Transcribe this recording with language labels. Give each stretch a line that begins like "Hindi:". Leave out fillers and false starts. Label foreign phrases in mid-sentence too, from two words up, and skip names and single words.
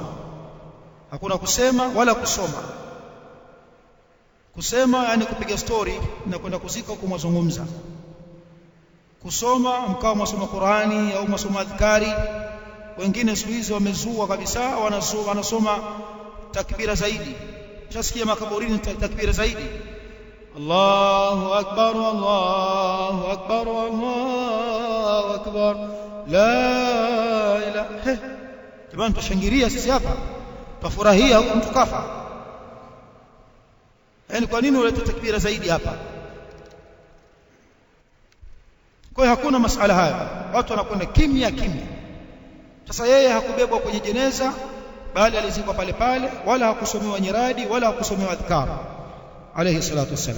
Swahili: Hakuna kusema wala kusoma. Kusema yani kupiga story na kwenda kuzika huko mazungumza. Kusoma mkao msoma Qur'ani au msoma adhkari. Wengine siku hizi wamezua kabisa, wanasoma takbira zaidi. Ushasikia makaburini takbira zaidi.
Arabic: الله أكبر الله أكبر الله أكبر لا إله.
Swahili: Jamani tushangilia sisi hapa. Tufurahia huko mtu kafa. Yaani kwa nini ulete takbira zaidi hapa? Kwa hiyo hakuna masuala haya. Watu wanakwenda kimya kimya. Sasa yeye hakubebwa kwenye jeneza bali alizikwa pale pale, wala hakusomewa nyiradi wala hakusomewa adhkar
Arabic: عليه الصلاة والسلام.